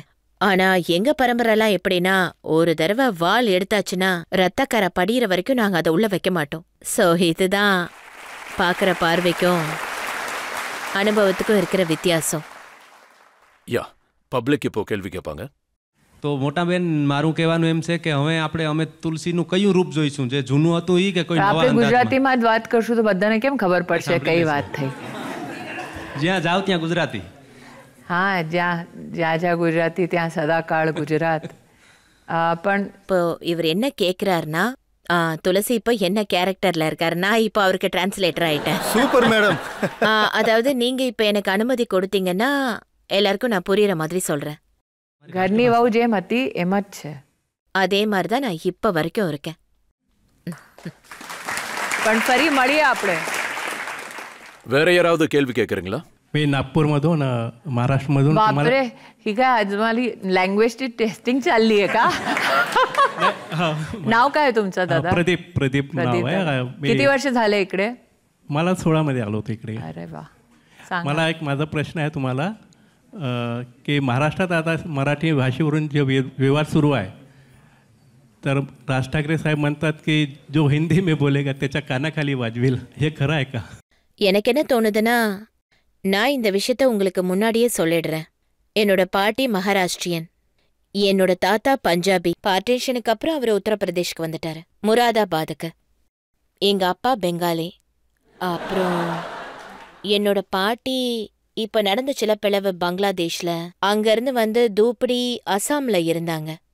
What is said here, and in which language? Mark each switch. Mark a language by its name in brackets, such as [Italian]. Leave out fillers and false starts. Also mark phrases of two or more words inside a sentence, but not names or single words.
[Tamil] ஆனா எங்க பரம்பரைலாம் எப்படின்னா, ஒரு தடவை வாள் எடுத்தாச்சுன்னா ரத்தக்கரை படிகிற வரைக்கும் நாங்க அதை உள்ள வைக்க மாட்டோம். சோ இதுதான் பாக்குற பார்வைக்கும் அனுபவத்துக்கும் இருக்கிற வித்தியாசம். யா, પબ્લિક இப்போ કેள்வி கேட்பாங்க. [Gujarati] તો મોટાબેન મારું કહેવાનું એમ છે કે હવે અમે તુલસીનું કયું રૂપ જોઈશું, જે જૂનું હતું ઈ કે કોઈ નવા આપણે ગુજરાતીમાં જ વાત કરશું તો બધાને કેમ ખબર પડશે કઈ વાત થઈ? જ્યાં જાવ ત્યાં ગુજરાતી. હા, જ્યાં ગુજરાતી ત્યાં સદાકાળ ગુજરાત. પણ [Tamil] இப்போ இவர் என்ன கேக்குறாருன்னா, துளசி இப்போ என்ன கேரக்டர்ல இருக்காரு, நான் இப்போ அவருக்கு டிரான்ஸ்லேட்டர் ஆயிட்டேன். சூப்பர் மேடம். அதாவது நீங்க இப்ப எனக்கு அனுமதி கொடுத்தீங்கன்னா எல்லாருக்கும் நான் புரியுற மாதிரி சொல்றேன். [Gujarati] ઘરની વહુ જેમ હતી એમ જ છે. [Tamil] அதே மாதிரி தான் நான் இப்ப வரைக்கும் இருக்கேன். [Gujarati] પણ ફરી મળીએ આપણે. [Tamil] வேற யாராவது கேள்வி கேட்குறீங்களா? [Marathi] मी नागपूरमधून महाराष्ट्रमधून बापरे, ही काय आज मला लँग्वेजची टेस्टिंग चालली आहे का? नाव काय तुमचं दादा? प्रदीप नाव आहे. किती वर्ष झाले इकडे? मला 16 मध्ये आलो होतो इकडे. अरे वा, सांगा. मला एक माझा प्रश्न आहे तुम्हाला की महाराष्ट्रात आता मराठी भाषेवरून जे विवाद सुरू आहे, तर राज ठाकरे साहेब म्हणतात की [Hindi] जो हिंदी में बोलेगा [Marathi] त्याच्या कानाखाली वाजवेल, हे खरं आहे का? [Tamil] எனக்கு என்ன தோணுதுன்னா, நான் இந்த விஷயத்த உங்களுக்கு முன்னாடியே சொல்லிடுறேன். என்னோட பாட்டி மகாராஷ்டிரியன், என்னோட தாத்தா பஞ்சாபி. பார்ட்டிஷனுக்கு அப்புறம் அவர் உத்தரப்பிரதேஷ்க்கு வந்துட்டாரு, முராதாபாதுக்கு. எங்க அப்பா பெங்காலி. அப்புறம் என்னோட பாட்டி இப்ப நடந்த சில பிளவு பங்களாதேஷ்ல, அங்கிருந்து வந்து தூப்படி அசாம்ல இருந்தாங்க.